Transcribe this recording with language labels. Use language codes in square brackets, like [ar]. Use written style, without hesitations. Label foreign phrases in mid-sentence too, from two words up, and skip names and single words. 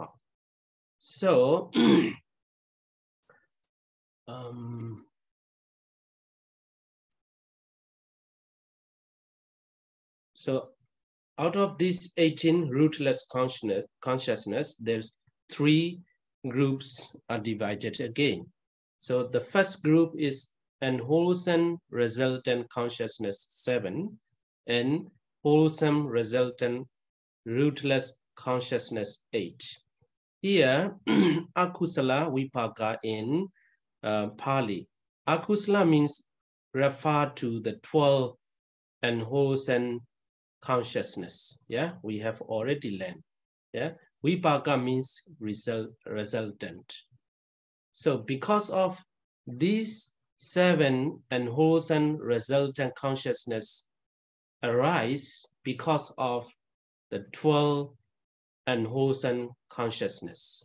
[en] So so out of these 18 rootless consciousness, there's 3 groups are divided again. So the first group is unwholesome resultant consciousness 7 and wholesome resultant rootless consciousness 8. Here, [pi] akusala vipaka [en] in Pali. Akusala means refer to the 12 unwholesome consciousness. Yeah, we have already learned. Yeah, vipaka means resultant. So because of these 7 unwholesome resultant consciousness arise because of the 12 unwholesome consciousness.